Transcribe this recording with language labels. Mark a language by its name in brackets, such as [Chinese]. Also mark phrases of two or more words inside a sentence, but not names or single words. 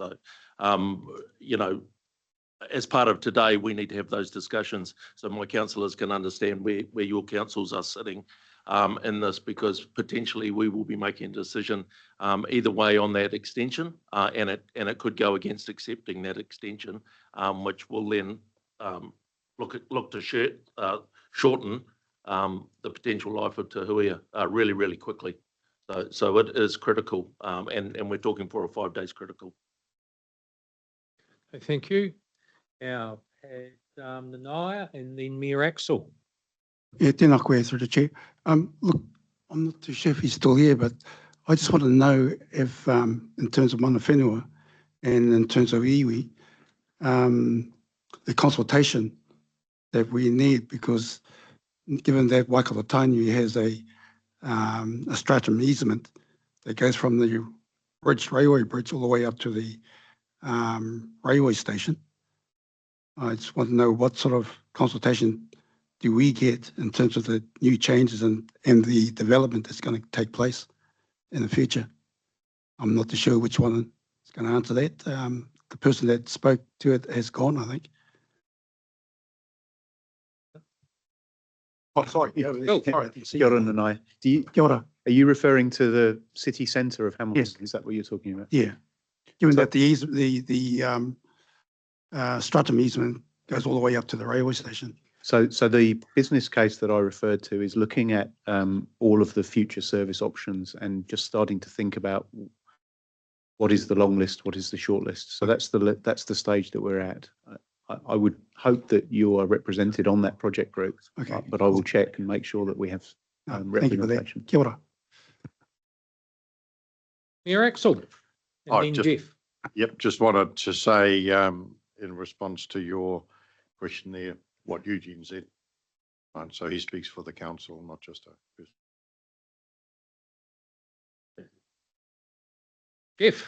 [English] So, you know, as part of today, we need to have those discussions so my councillors can understand where your councils are sitting in this, because potentially we will be making a decision either way on that extension, and it could go against accepting that extension, which will then look to shorten the potential life of Te Huia really, really quickly. So it is critical, and we're talking 4 or 5 days critical. Thank you. Now, Nanaia and then Mayor Axel. Yeah, [Māori] tēnā koe [English] through the chair. Look, I'm not too sure if he's still here, but I just want to know if, in terms of [Māori] mana whenua [English] and in terms of iwi, the consultation that we need, because given that Waikato Tainui has a stratum easement that goes from the railway bridge all the way up to the railway station. I just want to know what sort of consultation do we get in terms of the new changes and the development that's going to take place in the future. I'm not too sure which one is going to answer that. The person that spoke to it has gone, I think. Oh, sorry. Yeah, sorry. [Māori] Kia ora, Nanai. Kia ora. [English] Are you referring to the city centre of Hamilton? Yes. Is that what you're talking about? Yeah. Given that the stratum easement goes all the way up to the railway station. So the business case that I referred to is looking at all of the future service options and just starting to think about what is the long list, what is the short list. So that's the stage that we're at. I would hope that you are represented on that project group, Okay. but I will check and make sure that we have Thank you for that. representation. [Māori] Kia ora. [English] Mayor Axel and then Jeff. Yep, just wanted to say in response to your question there, what Eugene said. And so he speaks for the council, not just a person. Jeff.